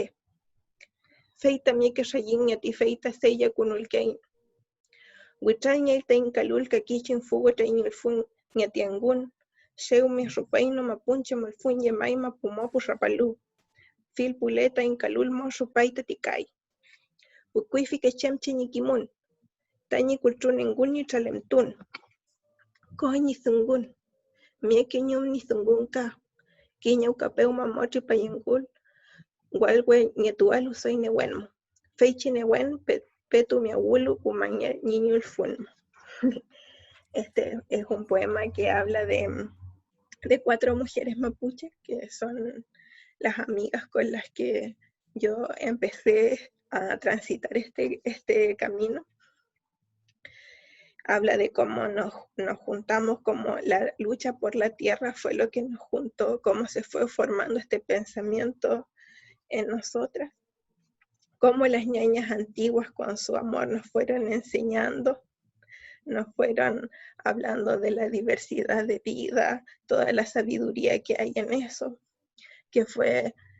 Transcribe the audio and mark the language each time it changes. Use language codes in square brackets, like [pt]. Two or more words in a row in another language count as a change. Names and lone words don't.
[arn] Feita mieke shayin ñati feita seya kunulkein. Huitrañel tainkalulka kichin fugo tainilfun ñatiangun. Xeumi rupaino mapunche malfun yemaima pumopu rapalu. fil puleta inkalul mo supaita tikai. Ukui que chemchi nikimun. Tañi kultun ingun ni chalemtun. Kohi ni sungun. Mieke ñum ni sungun ka. Kiña ukapeu mamochi payengul. Walwe ñetualu soy newenmo. Feichi newen petu [es] mi abuelo [arn] kumaña niñul funmo. [es] Este es un poema que habla de 4 mujeres mapuche, que son las amigas con las que yo empecé a transitar este camino. Habla de cómo nos juntamos, cómo la lucha por la tierra fue lo que nos juntó, cómo se fue formando este pensamiento en nosotras, cómo las ñañas antiguas con su amor nos fueron enseñando, nos fueron hablando de la diversidad de vida, toda la sabiduría que hay en eso, que fue